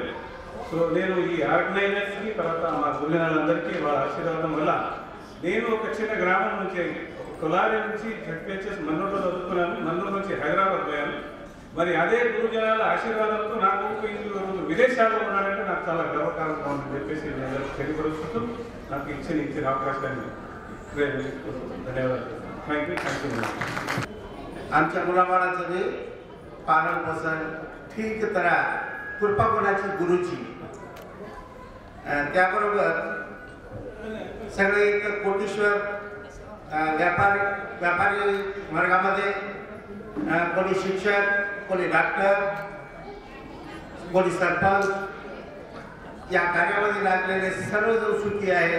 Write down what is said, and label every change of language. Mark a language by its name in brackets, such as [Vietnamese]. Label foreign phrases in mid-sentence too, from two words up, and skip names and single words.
[Telugu] సో నేను ఈ ఆర్గనైజర్స్కి తర్వాత మా గుళ్ళందరికీ వాళ్ళ ఆశీర్వాదం వల్ల నేను ఒక చిన్న గ్రామం నుంచి కొలారి నుంచి జడ్పిహెచ్ఎస్ మన్నూరులో చదువుకున్నాను. మన్నూరు నుంచి హైదరాబాద్ పోయాను. మరి అదే గురుజనాల ఆశీర్వాదంతో నాకు విదేశాల్లో ఉన్నాడంటే నాకు చాలా గర్వకారంగా ఉందని చెప్పేసి నేను తెలియపరుస్తూ నాకు ఇచ్చిన అవకాశాన్ని धन्यवाद. [Marathi] थँक्यू. आमच्या मुलाबाळाचं बी पालन पोषण [Hindi] ठीक तरह [Marathi] कृपा कोणाची गुरुची. त्याबरोबर सगळे एक कोटीश्वर व्यापारी वर्गामध्ये कोणी शिक्षक, कोणी डॉक्टर, कोणी सरपंच या कार्यामध्ये लागलेले सर्वजण सुखी आहेत.